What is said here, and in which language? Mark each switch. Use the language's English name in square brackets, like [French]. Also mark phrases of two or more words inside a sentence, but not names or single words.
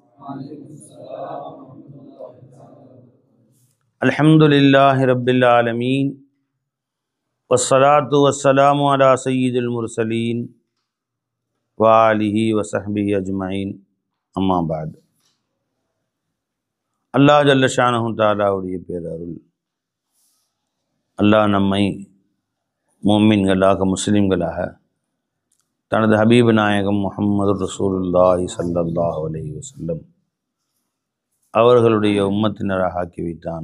[Arabic] الحمد لله رب العالمين والصلاة والسلام على سيد المرسلين وآله وصحبه أجمعين أما بعد. الله جل شأنه [Tamil] தஆலாவுடைய பேரருள் அல்லாஹ் நம்மை முஃமின்களாக முஸ்லிம்களாக தனது ஹபீப் நாயகம் முஹம்மது ரசூலுல்லாஹி [Arabic] صلى الله عليه وسلم [Tamil] அவர்களுடைய உம்மத்தினராக ஆக்கி வைத்தான்.